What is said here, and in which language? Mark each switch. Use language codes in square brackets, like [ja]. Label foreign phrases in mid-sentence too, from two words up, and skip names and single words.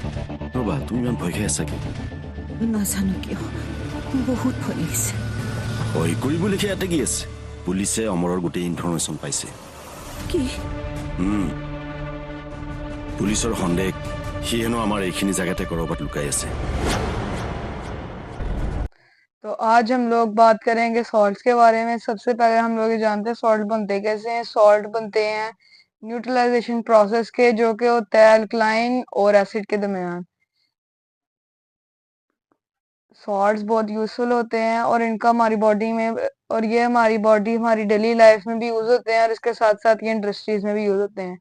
[as] ৰবা, তুমি ইমান ভয় খাই আছা কিয়? নাজানো কিয়, বহুত ভয় লাগিছে। ভয় কৰিবলগীয়া ইয়াতে কি আছে? পুলিচে অমৰৰ গোটেই ইনফৰ্মেশ্যন পাইছে। কি? পুলিচৰ সন্দেহ সি হেনো আমাৰ এইখিনি জেগাতে ক'ৰবাত লুকাই আছে। [hi] तो आज हम लोग बात करेंगे सॉल्ट्स के बारे में। सबसे पहले हम लोग ये जानते हैं सॉल्ट बनते कैसे हैं। सॉल्ट बनते हैं [en] neutralization process [hi] के, जो कि होता है अल्कलाइन और एसिड के दरमियान। सॉल्ट्स बहुत यूजफुल होते हैं और इनका हमारी बॉडी में, और ये हमारी बॉडी हमारी [en] daily life [hi] में भी यूज होते हैं, और इसके साथ साथ ये इंडस्ट्रीज में भी यूज होते हैं।